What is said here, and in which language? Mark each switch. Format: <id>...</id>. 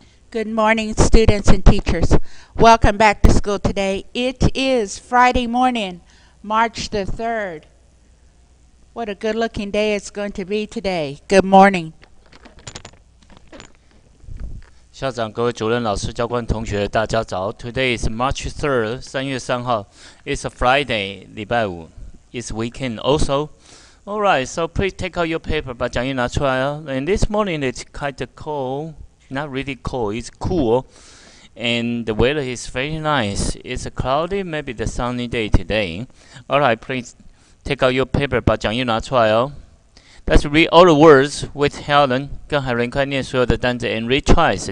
<en>Good morning, students and teachers. Welcome back to school today. It is Friday morning, March the 3rd. What a good-looking day it's going to be today. Good morning.</en> <zh>校长、各位主任、老师、教官、同学，大家早。</zh> <en>Today is March 3rd,</en> <zh>3月3号.</zh> <en>It's a Friday,</en> <zh>礼拜五.</zh> <en>It's weekend also. Alright, so please take out your paper.</en> <zh>把讲义拿出来哦。</zh> <en>And this morning it's kind of cold. Not really cold, it's cool. And the weather is very nice. It's a cloudy, maybe the sunny day today. Alright, please take out your paper.</en> <zh>把讲义拿出来哦。</zh> <en>Let's read all the words with Helen.</en> <zh>跟海伦快念所有的单词</zh> <en>and read twice.</en>